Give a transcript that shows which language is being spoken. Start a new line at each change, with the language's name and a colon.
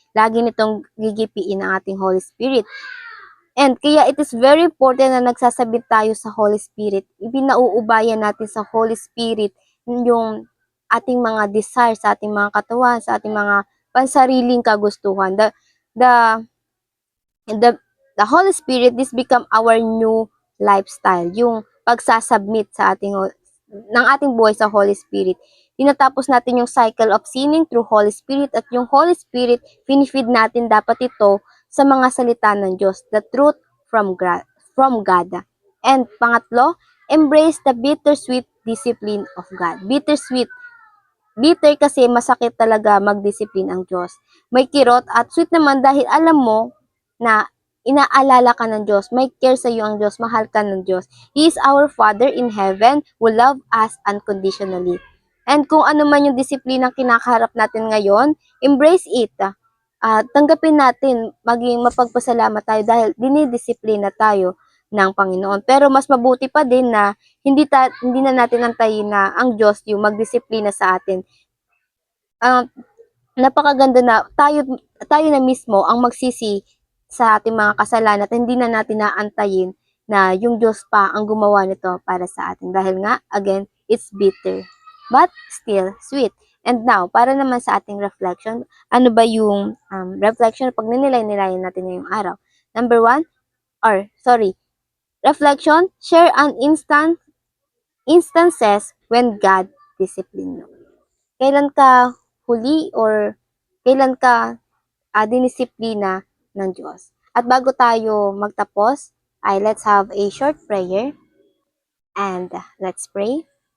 Filipino: Lagi nitong gigipiin ang ating Holy Spirit. And kaya
English: it is very important
Filipino: na nagsasabit tayo sa Holy Spirit. Ibinauubayan natin sa Holy Spirit yung ating mga desire sa ating mga katawan, sa ating mga pansariling kagustuhan.
English: The Holy Spirit, this become our new lifestyle.
Filipino: Yung pagsasubmit sa ng ating buhay sa Holy Spirit. Tinatapos natin yung
English: cycle of sinning
Filipino: through Holy Spirit, at yung Holy Spirit, finifeed natin dapat ito sa mga salita ng Diyos,
English: the truth from God. And pangatlo, embrace the bittersweet discipline of God.
Filipino: Bitter kasi masakit talaga magdisiplin ang Diyos. May kirot at sweet naman dahil alam mo na inaalala ka ng Diyos. May care sa iyo ang Diyos. Mahal ka ng Diyos.
English: He is our Father in heaven who love us unconditionally.
Filipino: And kung ano man yung disiplinang kinakaharap natin ngayon,
English: embrace it.
Filipino: Tanggapin natin, maging mapagpasalamat tayo dahil dinidisiplina tayo ng Panginoon. Pero mas mabuti pa din na hindi na natin antayin na ang Diyos yung magdisiplina sa atin. Napakaganda na tayo na mismo ang magsisi sa ating mga kasalanan at hindi na natin naantayin na yung Diyos pa ang gumawa nito para sa atin. Dahil nga,
English: again, it's bitter, but still sweet.
Filipino: And now, para naman sa ating reflection, ano ba yung reflection pag ninilay-nilayan natin ngayong araw?
English: Number 1, reflection, share an instances when God disciplined you.
Filipino: Kailan ka huli or kailan ka dinisiplina ng Diyos? At bago tayo magtapos,
English: let's have a short prayer and let's pray.